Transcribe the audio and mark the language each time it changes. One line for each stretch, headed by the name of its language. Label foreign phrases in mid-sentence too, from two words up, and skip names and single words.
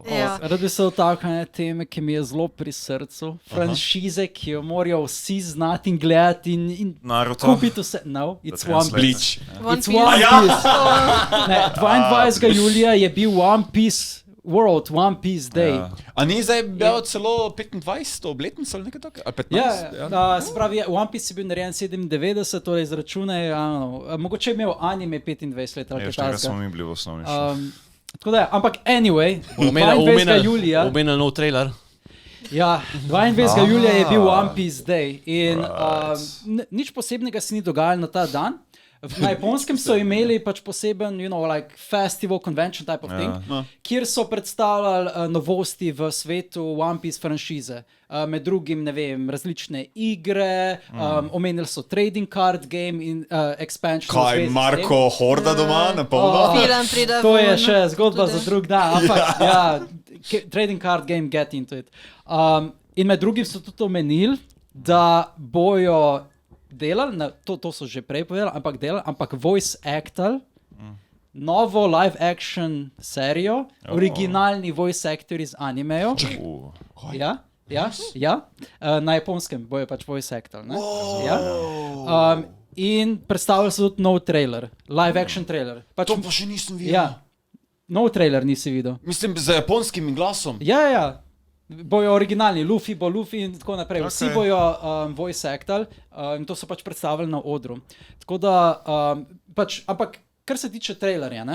Slovenian: Rad bi se dotaknil ene teme, ki mi je zelo pri srcu. Franšize, ki jo morajo vsi znati in gledati in Naruto. kupiti vse.
English: No, it's One Piece. One It's Piece. One Piece.
Slovenian: Ne, 22. julija je bil One Piece World, One Piece Day. A ni zdaj bil celo 25. obletnica ali nekaj tako? Ali 15? Se pravi, One Piece je bil narejen 97, torej izračunaj, mogoče je imel anime 25 let ali kaj Štega takega. smo mi bili v osnovni šoli. Tako da, ampak anyway, 22. julija. Omenil nov trailer. Ja, 22. julija je bil One Piece Day in nič posebnega se ni dogajalo na ta dan. Na Japonskem so imeli pač poseben,
English: like festival, convention type of thing,
Slovenian: kjer so predstavljali novosti v svetu One Piece franšize. Med drugim, ne vem, različne igre, omenili so
English: trading card game
Slovenian: in expansion. Kaj, Marko Horda doma na polno? Film pride To je ven, še zgodba tudi. za drug dan, ampak ja,
English: trading card game, get into it.
Slovenian: In med drugim so tudi omenili, da bojo delali, to so že prej povedali, ampak voice actali novo
English: live action
Slovenian: serijo, originalni
English: voice actor
Slovenian: iz animejo. Ja. Na Japonskem bojo pač voice actali. In predstavili so tudi nov trailer,
English: live action trailer.
Slovenian: Pač, To pa še nisem videl. ja, nov trailer nisi videl. Mislim, z japonskim glasom. Ja. Bojo originalni, Luffy bo Luffy in tako naprej. Vsi bojo voice actali in to so pač predstavili na odru. Tako da, ampak kar se tiče trailerja, ne?